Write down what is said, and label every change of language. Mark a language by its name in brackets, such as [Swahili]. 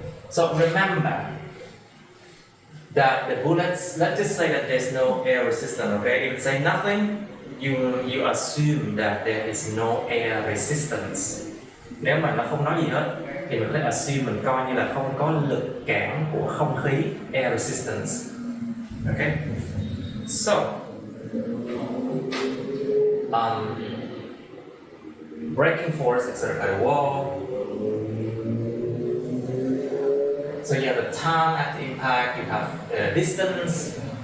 [English] So remember that the bullets, let's just say that there's no air resistance, okay? If it say nothing, you assume that there is no air resistance. [Vietnamese] Nếu mà nó không nói gì hết thì mình có thể assume, mình coi như là không có lực cản của không khí, air resistance. [English] Okay? So braking force exerted by the wall. So you have the time at the impact, you have the distance.